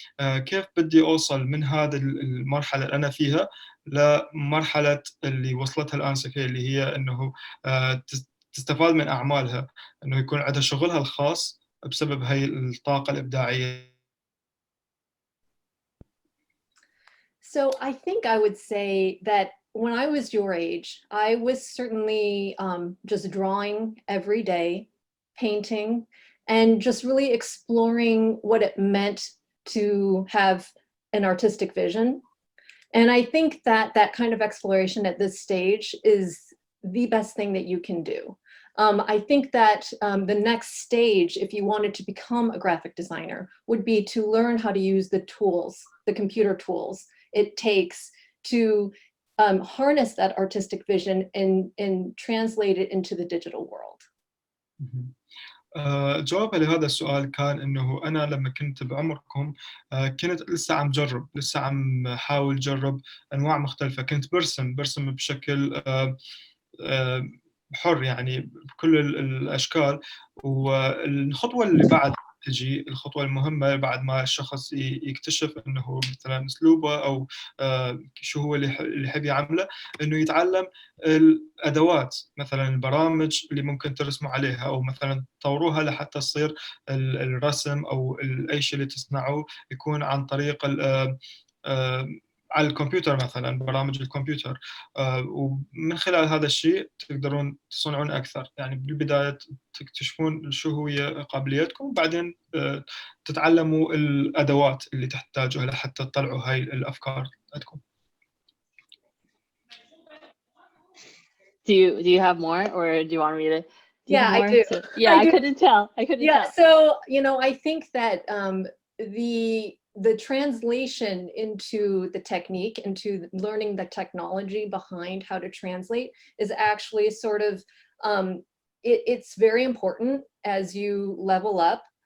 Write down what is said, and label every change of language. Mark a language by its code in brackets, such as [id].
[ar] كيف بدي أوصل من هذه المرحلة اللي أنا فيها لمرحلة اللي وصلتها الآن سكي، اللي هي إنه تستفاد من أعمالها، إنه يكون عندها شغلها الخاص بسبب هاي الطاقة الإبداعية. [en] So I think I would say that when I was your age, I was certainly just drawing every day, painting, and just really exploring what it meant to have an artistic vision. And I think that that kind of exploration at this stage is the best thing that you can do. I think that the next stage, if you wanted to become a graphic designer, would be to learn how to use the tools, the computer tools it takes to harness that artistic vision and translate it into the digital world. [ar] جوابها لهذا السؤال كان إنه أنا لما كنت بعمركم كنت لسه عم جرب، لسه عم حاول جرب أنواع مختلفة. كنت برسم بشكل حر، يعني بكل الأشكال. والخطوة اللي بعد تجي الخطوة المهمة بعد ما الشخص يكتشف إنه مثلا أسلوبه أو شو هو اللي يحب يعمله، إنه يتعلم الأدوات، مثلا البرامج اللي ممكن ترسموا عليها، أو مثلا تطوروها لحتى تصير الرسم أو أي شيء اللي تصنعوه يكون عن طريق على الكمبيوتر، مثلا برامج الكمبيوتر. ومن خلال هذا الشيء تقدرون تصنعون أكثر. يعني بالبداية تكتشفون شو هي قابلياتكم، وبعدين تتعلموا الأدوات اللي تحتاجوها لحتى تطلعوا هاي الأفكار عندكم. [en] Do you have more, or do you want me to? Yeah, I do. Yeah, I couldn't tell. Yeah, so I think that the translation into the technique, into learning the technology behind how to translate, is actually sort of it's very important as you level up.